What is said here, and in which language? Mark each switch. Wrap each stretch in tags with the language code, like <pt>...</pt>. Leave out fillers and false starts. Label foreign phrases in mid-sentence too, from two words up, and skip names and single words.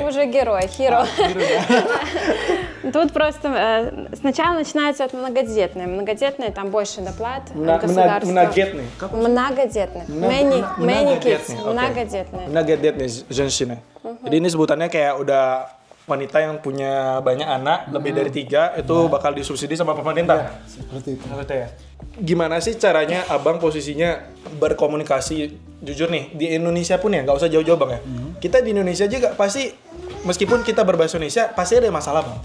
<ru>Это уже герой, hero. Тут просто сначала начинается от многодетной. Многодетные там больше доплат от государства. Многодетный. Многодетные.</ru> <en>Many kids.</en> <ru>Многодетные. Многодетные женщины.</ru> <id>Jadi ini sebutannya kayak udah wanita yang punya banyak anak, lebih dari 3, itu bakal disubsidi sama pemerintah. Seperti itu. Seperti ya. Gimana sih caranya abang posisinya berkomunikasi, jujur nih, di Indonesia pun ya, nggak usah jauh-jauh bang ya. Kita di Indonesia juga pasti, meskipun kita berbahasa Indonesia, pasti ada masalah bang.</id>